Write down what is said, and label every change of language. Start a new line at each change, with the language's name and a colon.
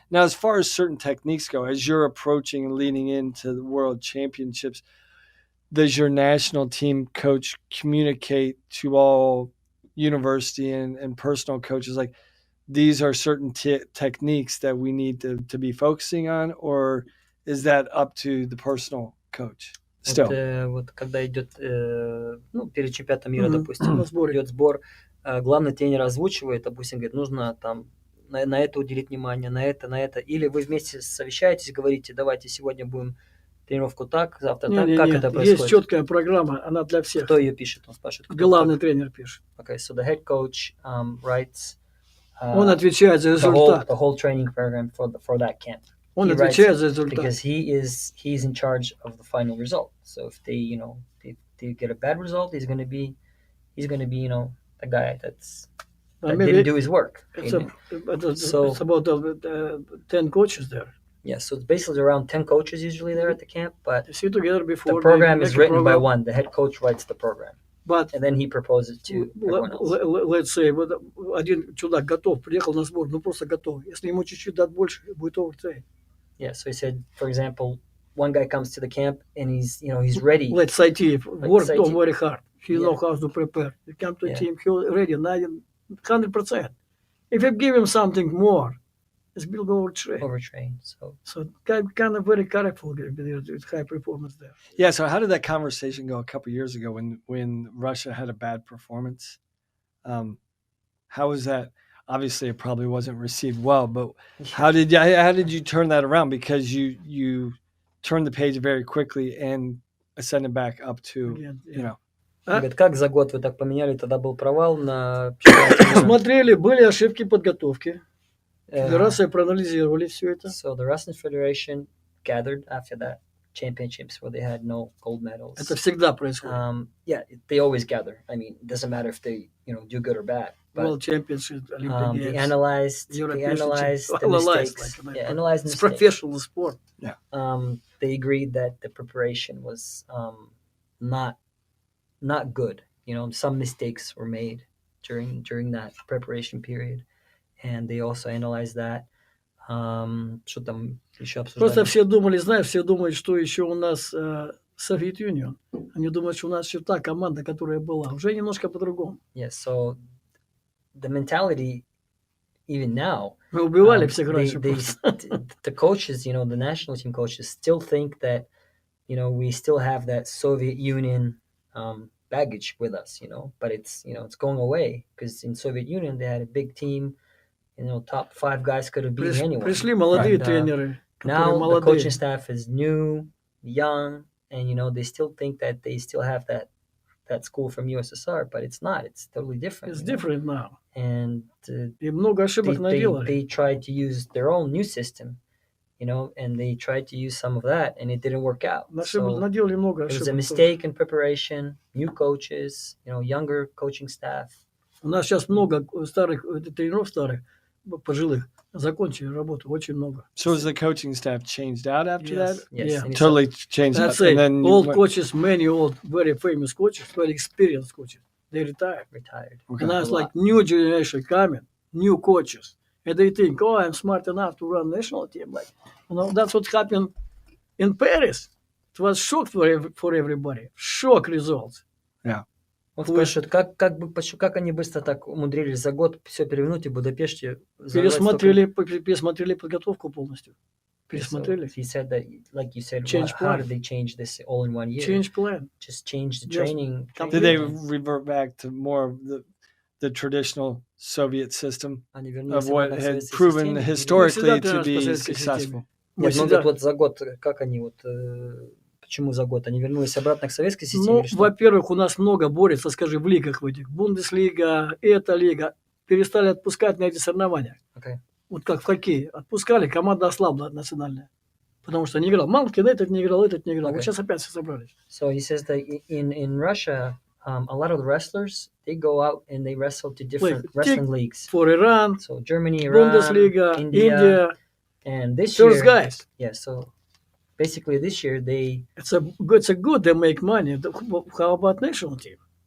English: Now, as far as certain techniques go, as you're approaching and leaning into the World Championships, does your national team coach communicate to all university and personal coaches like these are certain techniques that we need to be focusing on, or is that up to the personal coach?
Russian: Вот когда идет, перед чемпионатом мира, допустим, идет сбор, главный тренер озвучивает, допустим, говорит, нужно там на это уделить внимание, на это, или вы вместе совещаетесь, говорите, давайте сегодня будем тренировку так, завтра так, как это происходит? Есть четкая программа, она для всех. Кто ее пишет? Он спрашивает. Главный тренер пишет.
English: Okay, so the head coach writes.
Russian: Он отвечает за результат.
English: The whole training program for that camp.
Russian: Он отвечает за результат.
English: Because he's in charge of the final result. So if they get a bad result, he's going to be the guy that didn't do his work. It's about 10 coaches there. Yeah, so it's basically around 10 coaches usually there at the camp, but they see together before the program is written by one. The head coach writes the program. And then he proposes to everyone else. Let's say,
Russian: один чудак готов, приехал на сбор, просто готов. Если ему чуть-чуть дать больше, будет overtrain.
English: Yeah, so he said, for example, one guy comes to the camp and he's ready. Let's say work very hard. He knows how to prepare. He come to team, he ready 100%. If you give him something more, it's will go overtrain. So kind of very careful with high performance there. Yeah. So how did that conversation go a couple of years ago when Russia had a bad performance? How was that? Obviously, it probably wasn't received well, but how did you turn that around? Because you turned the page very quickly and ascended back up to
Russian: Говорит, как за год вы так поменяли? Тогда был провал на. Смотрели, были ошибки подготовки. Федерация проанализировали все это.
English: So the Russian Federation gathered after that championships where they had no gold medals.
Russian: Это всегда происходит.
English: Yeah, they always gather. I mean, it doesn't matter if they do good or bad. But, World Championships, Olympic Games. They analyzed the mistakes. Analyzed the mistakes. It's professional sport. Yeah. They agreed that the preparation was not good. Some mistakes were made during that preparation period, and they also analyzed that.
Russian: Что там еще обсуждали? Просто все думают, что еще у нас Soviet Union. Они думают, что у нас еще та команда, которая была. Уже немножко по-другому.
English: Yes, so the mentality, even now,
Russian: мы убивали всех раньше.
English: The coaches, the national team coaches, still think that, we still have that Soviet Union baggage with us, but it's going away because in Soviet Union they had a big team, top 5 guys could have beaten anyone.
Russian: Пришли молодые тренеры.
English: Now the coaching staff is new, young, and they still think that they still have that school from USSR, but it's not. It's totally different. It's different now. And
Russian: много ошибок наделали.
English: They tried to use their own new system, and they tried to use some of that, and it didn't work out. So
Russian: наделали много ошибок.
English: It was a mistake in preparation, new coaches, younger coaching staff.
Russian: У нас сейчас много тренеров старых, пожилых, закончили работу, очень много.
English: So was the coaching staff changed out after that? Yes. Yeah. Totally changed out. And then old coaches, many old, very famous coaches, very experienced coaches, they retired. Okay. And now it's like new generation coming, new coaches. And they think, I'm smart enough to run national team. Like, that's what happened in Paris. It was shock for everybody. Shock results. Yeah.
Russian: Он спрашивает, как они быстро так умудрились за год все перевернуть и в Будапеште. Пересмотрели подготовку полностью. Пересмотрели.
English: He said that, like you said, how did they change this all in one year? Change plan. Just change the training. Did they revert back to more of the traditional Soviet system of what had proven historically to be successful?
Russian: Нет, вот за год, как они почему за год? Они вернулись обратно к советской системе? Во-первых, у нас много борется, скажи, в лигах в этих. Бундеслига, эта лига. перестали отпускать на эти соревнования.
English: Okay.
Russian: Вот как в хоккее. Отпускали, команда ослабла национальная. Потому что не играл. Малкин этот не играл, этот не играл.
English: Okay.
Russian: Вот сейчас опять все собрались.
English: So he says that in Russia, a lot of the wrestlers, they go out and they wrestle to different wrestling leagues. For Iran, So Germany, Iran, Bundesliga, India. And this first year, guys. Yeah, so basically this year they... It's a good, they make money. How about national team?